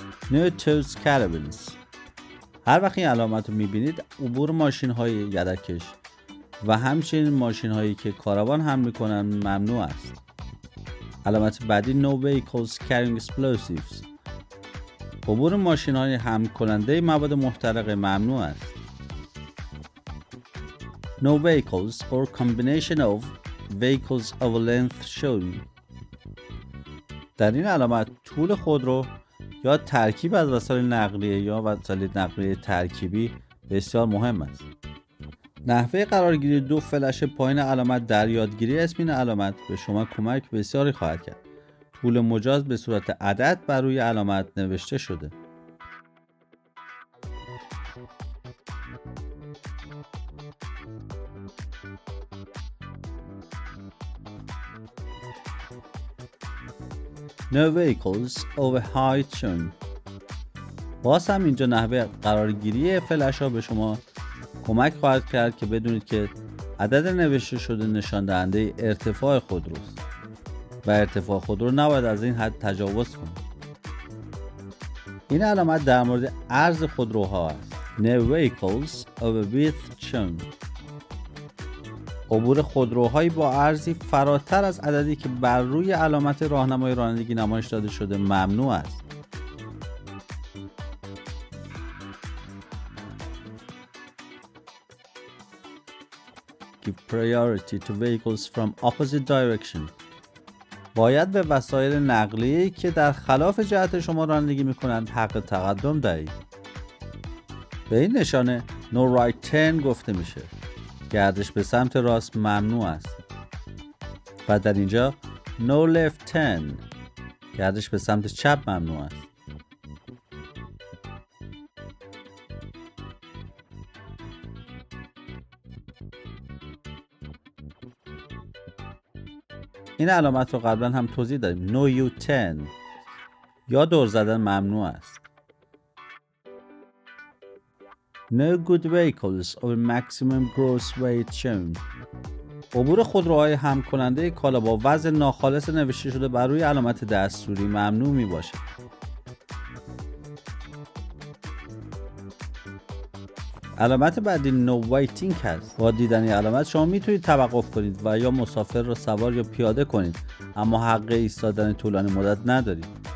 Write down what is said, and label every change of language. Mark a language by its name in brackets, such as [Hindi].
[English] No Toes Caravans. [Persian] هر وقت این علامت رو میبینید عبور ماشین های یدک‌کش و همچنین ماشین هایی که کاروان حمل میکنن ممنوع است. علامت بعدی [English] No Vehicles Carrying Explosives. [Persian] عبور ماشین های حمل کننده مواد محترقه ممنوع است. [English] No vehicles or combination of vehicles of length shown. [Persian] در این علامت طول خودرو یا ترکیب از وسایل نقلیه یا وسایل نقلیه ترکیبی بسیار مهم است. نحوه قرارگیری دو فلش پایین علامت در یادگیری اسم این علامت به شما کمک بسیاری خواهد کرد. طول مجاز به صورت عدد بر روی علامت نوشته شده. [English] No vehicles over height shown. [Persian] باز هم اینجا نحوه قرارگیری فلش ها به شما کمک خواهد کرد که بدونید که عدد نوشته شده نشان دهنده ارتفاع خودروست و ارتفاع خودرو نباید از این حد تجاوز کنه. این علامت در مورد عرض خودروها است. [English] No vehicles over width shown. [Persian] عبور خودروهایی با عرضی فراتر از عددی که بر روی علامت راهنمای رانندگی نمایش داده شده ممنوع است. [English] Give priority to vehicles from opposite direction. [Persian] باید به وسایل نقلیه‌ای که در خلاف جهت شما رانندگی می‌کنند حق تقدم دهید. به این نشانه [English] No right turn [Persian] گفته میشه. گردش به سمت راست ممنوع است. و در اینجا [English] No left turn. [Persian] گردش به سمت چپ ممنوع است. این علامت رو قبلا هم توضیح دادیم. [English] No U-turn [Persian] یا دور زدن ممنوع است. No good vehicles over maximum gross weight shown. عبور خودروهای حمل کننده کالا با وزن ناخالص نوشته شده بر روی علامت دستوری ممنوع می باشد. علامت بعدی [English] No waiting [Persian] هست. با دیدن این علامت شما میتونید توقف کنید و یا مسافر را سوار یا پیاده کنید، اما حق ایستادن طولانی مدت ندارید.